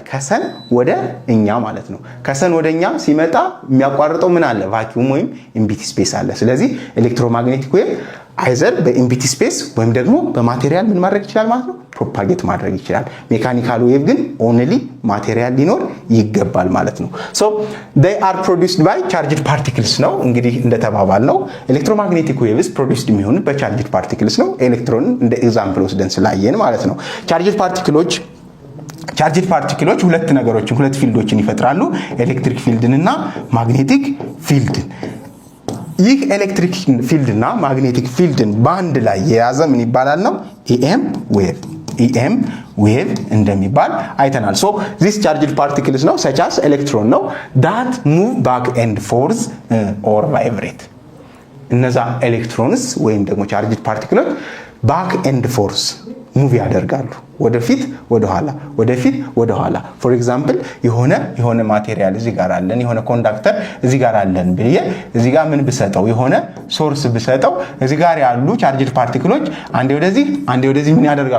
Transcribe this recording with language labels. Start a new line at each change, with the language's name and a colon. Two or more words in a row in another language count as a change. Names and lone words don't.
Amharic: ከሰን ወደ እኛ ማለት ነው። ከሰን ወደ እኛ ሲመጣ የሚያቋርጠው ምን አለ? ቫኪዩም ወይም
English: empty space
Amharic: አለ። ስለዚህ
English: electromagnetic wave either empty space
Amharic: ወይም ደግሞ በማቴሪያል ምን ማድረግ ይችላል ማለት ነው? ፕሮፓጌት ማድረግ ይችላል።
English: mechanical wave
Amharic: ግን
English: only material
Amharic: ሊኖር ይገባል ማለት ነው። ሶ
English: they are produced by charged particles
Amharic: ነው። እንግዲህ እንደተባባል ነው
English: electromagnetic waves produced
Amharic: የሚሆኑት
English: charged particles
Amharic: ነው። ኤሌክትሮንን እንደ ኤግዛምፕል ወስደን ስላየን ማለት ነው።
English: charged particles
Amharic: ሁለት ፊልዶችን ይፈጥራሉ፣
English: electric field
Amharic: እና
English: magnetic field።
Amharic: ይህ
English: electric field
Amharic: እና
English: magnetic field
Amharic: በአንድ ላይ የያዘ ምን ይባላል ነው?
English: EM wave
Amharic: እንደሚባል አይተናል።
English: so these charged particles
Amharic: ነው
English: such as
Amharic: ኤሌክትሮን ነው
English: that move back and forth or vibrate።
Amharic: እነዛ ኤሌክትሮንስ ወይም ደግሞ
English: charged particles back and forth move
Amharic: ያደርጋሉ፣ ወደፊት ወደ ኋላ።
English: for example
Amharic: የሆነ ማቴሪያል እዚህ ጋር አለን፣ የሆነ ኮንዳክተር እዚህ ጋር አለን ብዬ እዚህ ጋር ምን ብሰጠው፣ የሆነ ሶርስ ብሰጠው እዚህ ጋር ያሉ ቻርጅድ ፓርቲክሎች አንዴ ወደዚህ ምን ያደርጋሉ?